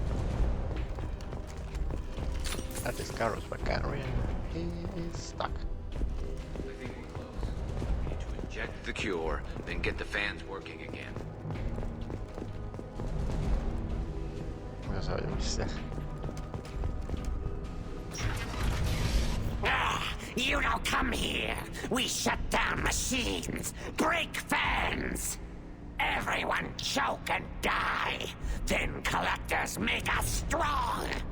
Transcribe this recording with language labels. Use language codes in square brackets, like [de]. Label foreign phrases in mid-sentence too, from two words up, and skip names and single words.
[en] That is Karus Vakarian. He is stuck. I think we're close. We need to inject the cure, then get the fans working again. [fi] Kuinka se on jumissa? [en] You don't come here. We shut down machines, break fans. Everyone choke and die. Then collectors make us strong.